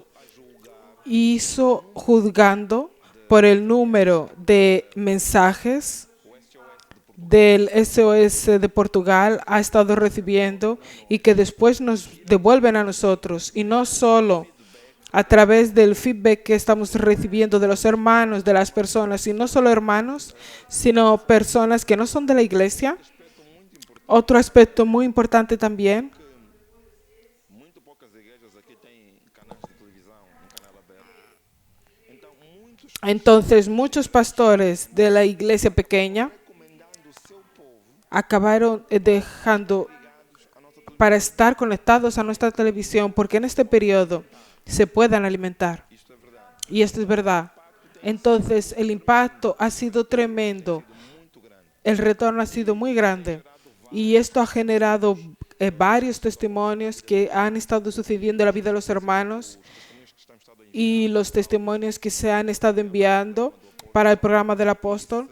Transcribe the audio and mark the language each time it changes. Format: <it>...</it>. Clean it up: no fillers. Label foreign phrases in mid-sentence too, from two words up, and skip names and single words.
<es>Hizo juzgando por el número de mensajes del SOS de Portugal ha estado recibiendo y que después nos devuelven a nosotros, y no solo a través del feedback que estamos recibiendo de los hermanos, de las personas, y no solo hermanos, sino personas que no son de la iglesia. Otro aspecto muy importante también,</es> <pt>Muito poucas igrejas aqui têm canais de televisão, canal aberto. Então, muitos</pt> <es>entonces muchos pastores de la iglesia pequeña</es> <pt>recomendando o seu povo</pt> <es>acabaron dejando para estar conectados a nuestra televisión, porque en este periodo se puedan alimentar.</es> <pt>isto é verdade.</pt> <es>Y esto es verdad. Entonces el impacto ha sido tremendo.</es> <pt>Muito grande.</pt> <es>El retorno ha sido muy grande. Y esto ha generado varios testimonios que han estado sucediendo en la vida de los hermanos y los testimonios que se han estado enviando para el programa del apóstol.</es>